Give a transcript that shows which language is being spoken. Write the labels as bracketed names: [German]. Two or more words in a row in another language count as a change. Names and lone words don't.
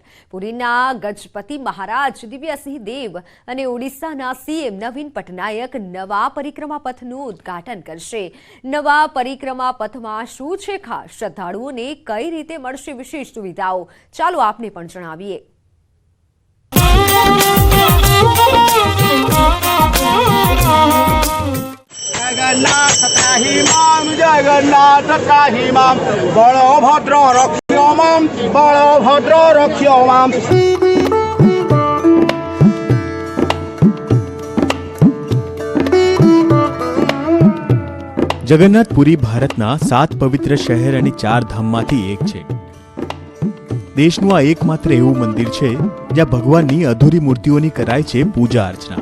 [Gujarati] પુરીના ગજપતિ મહારાજ દિવ્યસિંહ દેવ અને ઓડિશાના સીએમ નવીન પટનાયક નવા પરિક્રમા પથનું ઉદ્ઘાટન કરશે. નવા પરિક્રમા પથમાં શું છે ખાસ? શ્રદ્ધાળુઓને કઈ રીતે મળશે વિશેષ સુવિધાઓ? ચાલો આપને પણ જણાવીએ. [Sanskrit] जगन्नाथ त्राहि मां जगन्नाथ त्राहि मां बलभद्र रक्ष्यो मां बलभद्र रक्ष्यो मां। [Gujarati] જગન્નાથપુરી ભારતના 7 પવિત્ર શહેર અને 4 ધામમાંથી એક છે. દેશનું આ એકમાત્ર એવું મંદિર છે જ્યાં ભગવાનની અધૂરી મૂર્તિઓની કરાય છે પૂજા અર્ચના.